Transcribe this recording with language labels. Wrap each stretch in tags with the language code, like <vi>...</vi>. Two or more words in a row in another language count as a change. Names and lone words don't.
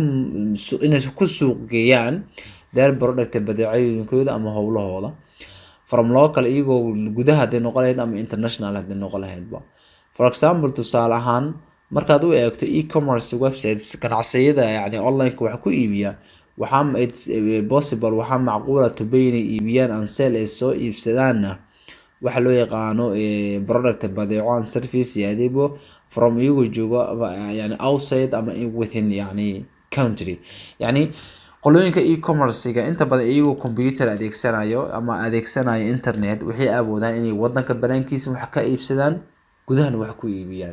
<so>ku suuq geeyaan</so> <en>their product</en> <so>badeecooyinkooda ama howlahooda</so> <en>from local</en> <so>iyagoo gudaha haday noqon lahayd ama international haday noqon lahaydba.</so> <en>For example,</en> <so>tusaale ahaan markaad u eegto</so> <en>e-commerce websites</en> <so>ganacsiyada yani online-ka wax ku iibiya waxaa</so> <en>it's possible</en> <so>waxaa macquula</so> <en>to buy</en> <so>inay iibiyaan</so> <en>and sell</en> <so>ay soo iibsadaanna waxa loo yaqaano product badeeco</so> <en>and service</en> <so>iyo adeego from iyagoo jooga yani outside ama within yani country. Yani qolooyinka e-commerce-ga inta badan iyagoo computer adeegsanayo ama adeegsanayo internet waxay awoodaan inay wadanka banaankiisa wax ka iibsadaan gudahana wax ku iibiyaan.</so>